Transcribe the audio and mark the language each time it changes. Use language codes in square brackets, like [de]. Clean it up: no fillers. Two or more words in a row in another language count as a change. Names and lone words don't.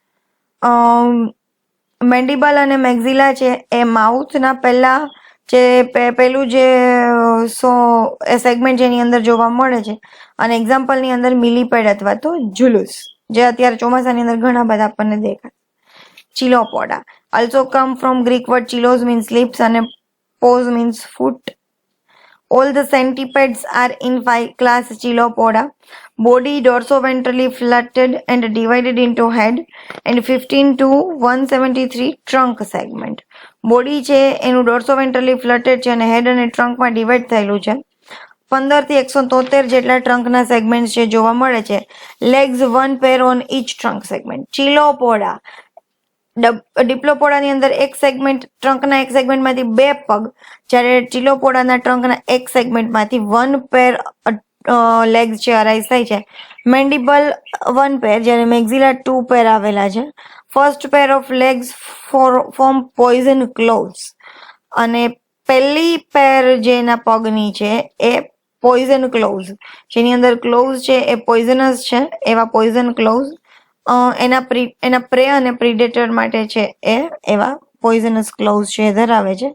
[gu] મેન્ડિબલ અને મેક્ઝિલા છે એ માઉથના પહેલા જે પેલું જે સેગમેન્ટ જેની અંદર જોવા મળે છે અને એક્ઝામ્પલની અંદર મિલીપેડ અથવા તો ઝુલુસ જે અત્યારે ચોમાસાની અંદર ઘણા બધા આપણને દેખાય. [en] ચિલોપોડા also come from Greek word chilos means lips અને pose means foot. All the centipedes are in 5 class Chilopoda. Body dorsoventrally flattened and divided into head and 15 to 173 trunk segment. [gu] Body છે એનું [en] dorsoventrally flattened [gu] છે અને head અને ટ્રંકમાં ડિવાઈડ થયેલું છે. 15 થી 173 જેટલા ટ્રંકના સેગમેન્ટ છે જોવા મળે છે. [en] Legs 1 pair on each trunk segment. [gu] Chilopoda ડિપ્લોપોડાની અંદર એક સેગમેન્ટ ટ્રંકના એક સેગમેન્ટમાંથી 2 પગ, જ્યારે ચિલોપોડાના ટ્રંકના એક સેગમેન્ટમાંથી 1 [en] pair legs [gu] છે અરાઇઝ થાય છે. મેન્ડિબલ 1 પેર જ્યારે મેક્ઝિલા 2 પેર આવેલા છે. [en] first pair of legs form poison claws [gu] અને પહેલી પેર જેના પગની છે એ [en] poison claws, [gu] જેની અંદર ક્લોવ્સ છે એ પોઈઝનસ છે એવા [en] poison claws [gu] એના પ્રે અને પ્રિડેટર માટે છે એ એવા [en] poisonous claws [gu] છે એ ધરાવે છે.